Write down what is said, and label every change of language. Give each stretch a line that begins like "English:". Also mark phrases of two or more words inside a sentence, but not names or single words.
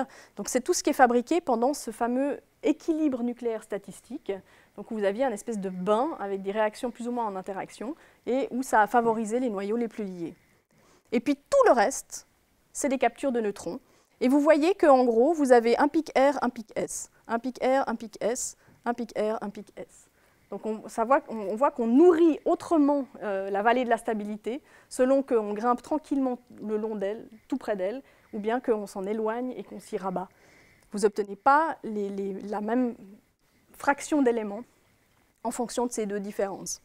French: Donc c'est tout ce qui est fabriqué pendant ce fameux équilibre nucléaire statistique, donc où vous aviez un espèce de bain avec des réactions plus ou moins en interaction, et où ça a favorisé les noyaux les plus liés. Et puis tout le reste, c'est des captures de neutrons. Et vous voyez qu'en gros, vous avez un pic R, un pic S, un pic R, un pic S, un pic R, un pic S. Donc on voit qu'on nourrit autrement la vallée de la stabilité selon qu'on grimpe tranquillement le long d'elle, tout près d'elle, ou bien qu'on s'en éloigne et qu'on s'y rabat. Vous n'obtenez pas la même fraction d'éléments en fonction de ces deux différences.